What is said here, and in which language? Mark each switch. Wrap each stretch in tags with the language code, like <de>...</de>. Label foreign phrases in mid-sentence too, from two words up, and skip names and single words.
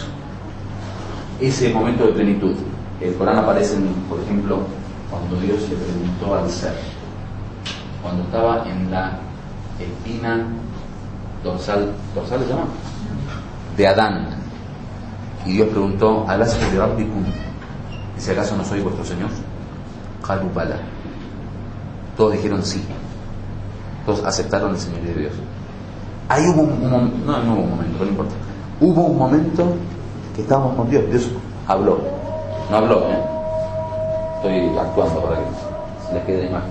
<es>Ese momento de plenitud. El Corán aparece, por ejemplo, cuando Dios le preguntó al ser, cuando estaba en la espina dorsal ¿se llama? De Adán, y Dios preguntó,</es> <ar>¿أَلَسْتُ بِرَبِّكُمْ?</ar> <es>Dice, ¿acaso no soy vuestro Señor?</es> <ar>قالوا بلى.</ar> <es>Todos dijeron sí. Todos aceptaron el señorío de Dios. Ahí hubo un momento, no hubo un momento, no importa. Hubo un momento que estábamos con Dios. Dios habló. No habló, estoy actuando para que se les quede la imagen.</es>